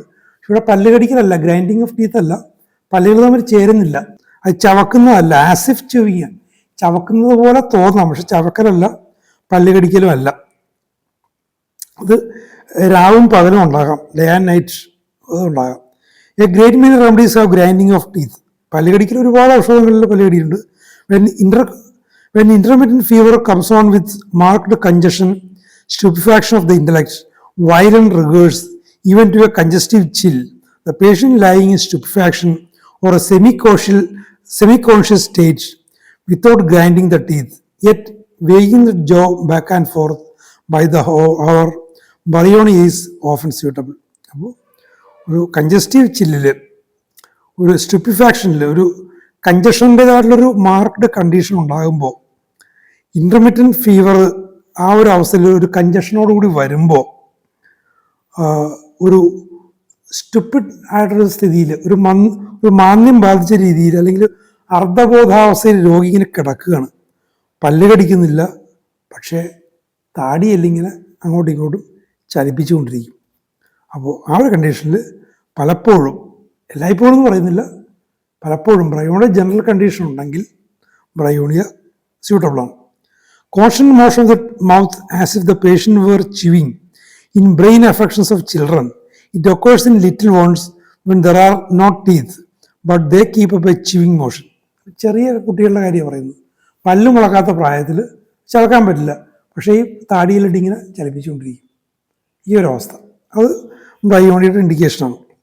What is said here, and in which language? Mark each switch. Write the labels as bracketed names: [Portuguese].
[Malayalam] പക്ഷെ ഇവിടെ പല്ല് കടിക്കലല്ല, ഗ്രൈൻഡിങ് ഓഫ് ടീത്ത് അല്ല, പല്ലുകൾ തമ്മിൽ ചേരുന്നില്ല, അത് ചവക്കുന്നതല്ല, ആസിഫ് ചുവിങ്, ചവക്കുന്നത് പോലെ തോന്നാം, പക്ഷെ ചവക്കലല്ല, പല്ല് കടിക്കലും അല്ല. അത് രാവും പകലും ഉണ്ടാകാം, ഡേ ആൻഡ് നൈറ്റ് ഉണ്ടാകാം. [English] A great many remedies of grinding of teeth. [Malayalam] പല്ല് കടിക്കൽ ഒരുപാട് ഔഷധങ്ങളിൽ പല്ല് കടിയുണ്ട്. [English] When intermittent fever comes on with marked congestion, stupefaction of the intellect, violent rigors, even to a congestive chill, the patient lying in stupefaction or a semi-conscious semi-conscious state without grinding the teeth, yet weighing the jaw back and forth by the hour, Bryony is often suitable. [Malayalam] അപ്പോൾ ഒരു congestive ചില്ലിൽ, ഒരു സ്റ്റുപ്പിഫാക്ഷനിൽ, ഒരു കഞ്ചഷൻ്റെതായിട്ടുള്ളൊരു marked condition ഉണ്ടാകുമ്പോൾ, intermittent fever ആ ഒരു അവസ്ഥയിൽ ഒരു കഞ്ചഷനോടുകൂടി വരുമ്പോൾ ഒരു സ്റ്റുപ്പിഡ് ആയിട്ടുള്ള സ്ഥിതിയിൽ, ഒരു മാന്ദ്യം ബാധിച്ച രീതിയിൽ അല്ലെങ്കിൽ അർദ്ധബോധാവസ്ഥയിൽ രോഗി ഇങ്ങനെ കിടക്കുകയാണ്. പല്ല് കടിക്കുന്നില്ല, പക്ഷേ താടിയെല്ലിങ്ങനെ അങ്ങോട്ടും ഇങ്ങോട്ടും ചലിപ്പിച്ചുകൊണ്ടിരിക്കും. അപ്പോൾ ആ ഒരു കണ്ടീഷനിൽ പലപ്പോഴും, എല്ലായ്പ്പോഴും എന്ന് പറയുന്നില്ല, പലപ്പോഴും ബ്രയോണിയ ജനറൽ കണ്ടീഷൻ ഉണ്ടെങ്കിൽ Bryonia സ്യൂട്ടബിളാണ്. [English] Constant motion of the mouth as if the patient were chewing. In brain affections of children, it occurs in little ones when there are not teeth, but they keep up a chewing motion. [Malayalam] ചെറിയ കുട്ടികളുടെ കാര്യം പറയുന്നത്, പല്ല് മുളക്കാത്ത പ്രായത്തിൽ ചലക്കാൻ പറ്റില്ല, പക്ഷേ ഈ താടിയിലിട്ട് ഇങ്ങനെ ചലിപ്പിച്ചുകൊണ്ടിരിക്കും. ഈ ഒരു അവസ്ഥ അത് ബ്രയോണിയുടെ ഇൻഡിക്കേഷനാണ്.